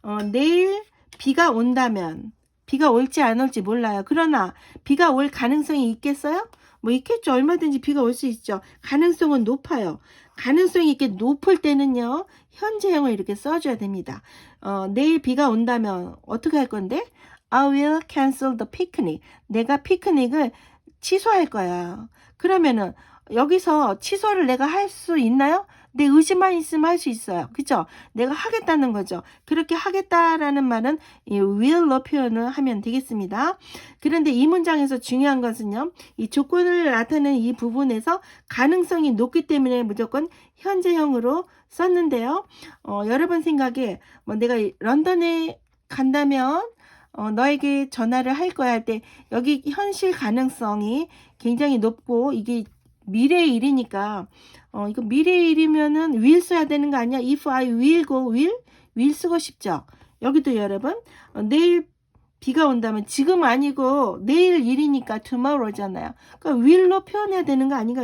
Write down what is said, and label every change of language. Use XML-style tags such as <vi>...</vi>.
<ko>내일 비가 온다면 비가 올지 안 올지 몰라요. 그러나 비가 올 가능성이 있겠어요? 뭐 있겠죠. 얼마든지 비가 올 수 있죠. 가능성은 높아요. 가능성이 이렇게 높을 때는요. 현재형을 이렇게 써줘야 됩니다. 내일 비가 온다면 어떻게 할 건데?</ko> <en>I will cancel the picnic.</en> <ko>내가 피크닉을 취소할 거야. 그러면은 여기서 취소를 내가 할 수 있나요? 내 의지만 있으면 할 수 있어요. 그죠? 내가 하겠다는 거죠. 그렇게 하겠다라는 말은 이 will로 표현을 하면 되겠습니다. 그런데 이 문장에서 중요한 것은요. 이 조건을 나타내는 이 부분에서 가능성이 높기 때문에 무조건 현재형으로 썼는데요. 여러분 생각에 뭐 내가 런던에 간다면 너에게 전화를 할 거야 할 때 여기 현실 가능성이 굉장히 높고 이게 미래의 일이니까 이거 미래의 일이면은 will 써야 되는 거 아니야?</ko> <en>If I will go, will</en> <ko>쓰고 싶죠? 여기도 여러분 내일 비가 온다면 지금 아니고 내일 일이니까 tomorrow잖아요. 그러니까 will로 표현해야 되는 거 아닌가?</ko>